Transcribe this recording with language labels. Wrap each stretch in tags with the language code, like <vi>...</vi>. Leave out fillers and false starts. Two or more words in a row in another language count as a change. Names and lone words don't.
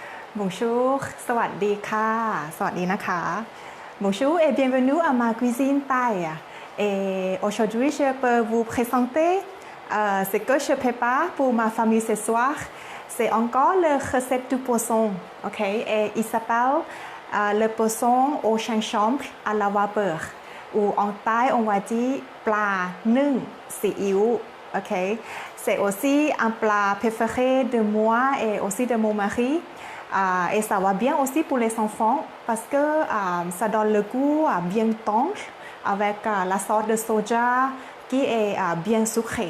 <fr>Bonjour,</fr> <th>สวัสดีค่ะสวัสดีนะคะ</th> <fr>Bonjour et bienvenue à ma cuisine thaï. Et aujourd'hui, je peux vous présenter ce que je prépare pour ma famille ce soir. C'est encore la recette du poisson, ok? Et il s'appelle le poisson au gingembre à la vapeur. Ou en thaï, on va dire plat</fr> <th>นึ่งซีอิ๊ว</th> <fr>ok? C'est aussi un plat préféré de moi et aussi de mon mari. Et ça va bien aussi pour les enfants parce que ça donne le goût bien tendre avec la sauce de soja qui est bien sucrée.</fr>